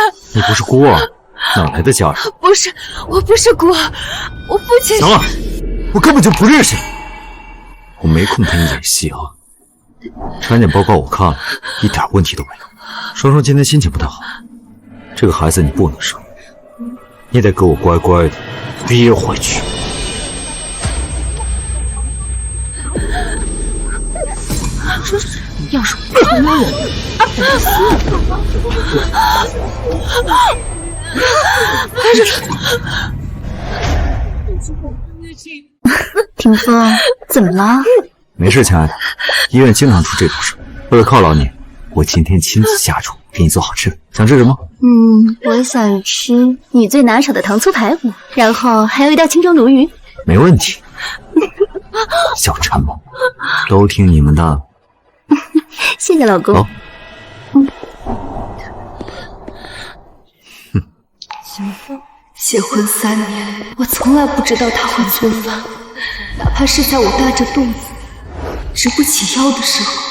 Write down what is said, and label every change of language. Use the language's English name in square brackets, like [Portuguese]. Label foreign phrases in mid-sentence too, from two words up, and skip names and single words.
[Chinese] 你不是孤兒，哪來的家人？不是，我不是孤兒，我父親。行了，我根本就不認識你，我沒空陪你演戲啊。產檢報告我看了，一點問題都沒有。雙雙今天心情不太好，這個孩子你不能生，你得給我乖乖的憋回去。要是我不能忍，廷峰，怎麼了？沒事，親愛的，醫院經常出這種事。為了犒勞你，我今天親自下廚給你做好吃的。想吃什麼？我想吃你最拿手的糖醋排骨，然後還有一道清蒸鱸魚。沒問題。小饞們，都聽你們的。謝謝老公。好。結婚3年，我從來不知道他會做飯，哪怕是在我大着肚子直不起腰的時候。